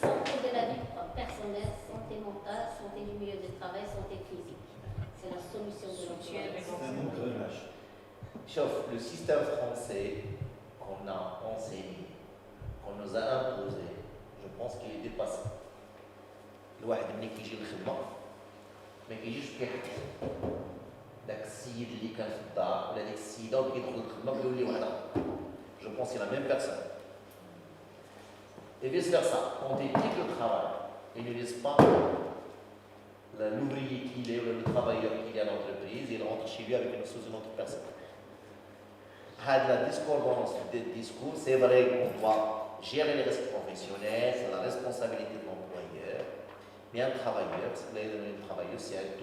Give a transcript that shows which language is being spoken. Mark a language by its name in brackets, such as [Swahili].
[French] Santé de la vie personnelle, santé mentale, santé du milieu de travail, santé physique. C'est la solution de l'entreprise. Sauf le système français qu'on a enseigné, qu'on nous a imposé, je pense qu'il est dépassé. [Arabic] الواحد ملي كيجي للخدمه ما كيجيش كيحكي داك السيد اللي كان في الدار ولا ديك السيده وكيدخل للخدمه كيولي واحد اخر. [French] Je pense que c'est la même personne. Et vice versa, on détecte le travail et ne laisse pas l'ouvrier qu'il est ou le travailleur qu'il est à l'entreprise, il rentre chez lui avec une autre personne. La discordance des discours, c'est vrai qu'on doit gérer les risques professionnels, c'est la responsabilité de l'employeur, mais un travailleur, c'est un tout.